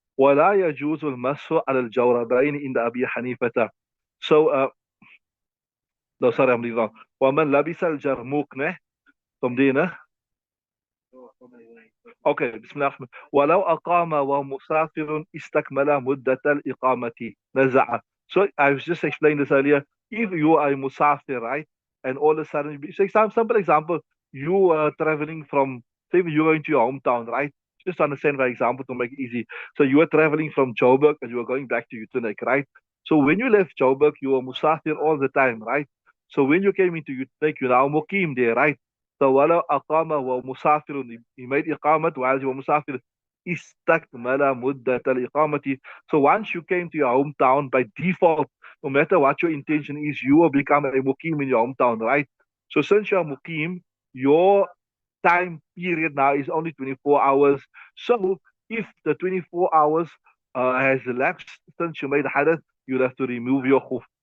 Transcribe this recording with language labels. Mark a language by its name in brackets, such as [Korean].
[Arabic] ولا يجوز المسح على الجوربين عند أبي حنيفة. [English] So, no, sorry, I'm reading wrong. [Arabic] ومن لبس الجرموق نه تمدينه. Okay, بسم الله الرحمن. ولو أقام ومسافر استكمل مدة الإقامة نزع. [English] So I was just explaining this earlier. If you are a musafir, right, and all of a sudden, say some simple example, you are traveling from, say you're going to your hometown, right? Just to understand by example to make it easy. So you are traveling from Joburg and you are going back to Utenek, right? So when you left Joburg, you were musafir all the time, right? So when you came into Utenek, you're now mukim there, right? [Arabic] So ولو أقام ومسافر, [English] he made [Arabic] إقامة [English] while he was [Arabic] مسافر, استكمل مدة الإقامة. [English] So once you came to your hometown, by default, no matter what your intention is, you will become a mukim in your hometown, right? So since you're mukim, your time period now is only 24 hours. So if the 24 hours has elapsed since you made hadith, you'll have to remove your khuf.